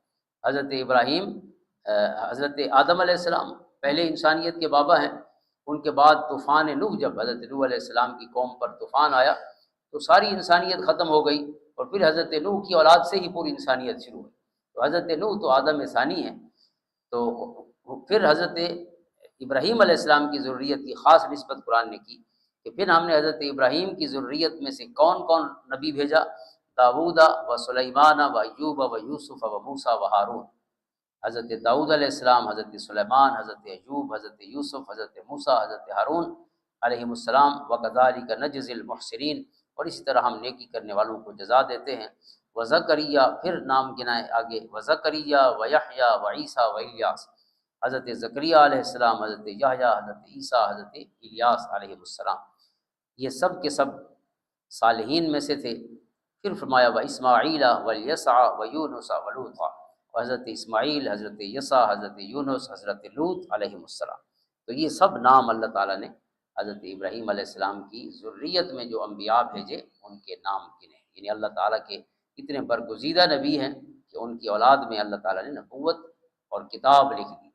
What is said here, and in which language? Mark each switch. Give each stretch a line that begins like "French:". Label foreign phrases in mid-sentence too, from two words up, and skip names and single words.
Urdu: حضرت ابراہیم حضرت آدم علیہ السلام پہلے انسانیت کے بابا ہیں، ان کے بعد طوفان نوح، جب حضرت نوح علیہ السلام کی قوم پر طوفان آیا تو ساری انسانیت ختم ہو گئی، اور پھر حضرت نوح کی اولاد سے ہی پوری انسانیت شروع ہوئی۔ تو حضرت نوح تو آدم ثانی ہیں، تو پھر حضرت ابراہیم علیہ السلام کی ذریت کی خاص نسبت قرآن نے کی کہ پھر ہم نے حضرت ابراہیم کی ذریت میں سے کون کون نبی بھیجا؟ داؤد و سلیمان و ایوب و یوسف و موسیٰ و ہارون۔ حضرت داؤد علیہ السلام، حضرت سلیمان، حضرت ایوب، حضرت یوسف، حضرت موسیٰ، حضرت ہارون علیہم السلام،
Arabic: وکذالک نجزی المحسنین،
Urdu: اور اسی طرح ہم نیکی کرنے والوں کو جزا دیتے ہیں۔ وزکریا، پھر نام گنائے آگے، وزکریا و یحییٰ و عیسیٰ و الیاس، حضرت زکریا علیہ السلام، حضرت یحییٰ، حضرت عیسیٰ، حضرت الیاس علیہ السلام، یہ سب کے سب صالحین میں سے تھے۔ پھر فرمایا و اسماعیل و یسع و یونس و لوط، حضرت اسماعیل، حضرت یسع، حضرت یونس، حضرت لوط علیہ السلام۔ تو یہ سب نام اللہ تعالیٰ نے حضرت ابراہیم علیہ السلام کی ذریت میں جو انبیاء بھیجے ان کے نام گنے، یعنی اللہ تعالیٰ کے اتنے برگزیدہ نبی ہیں کہ ان کی اولاد میں اللہ تعالیٰ نے نبوت اور کتاب لکھ دی۔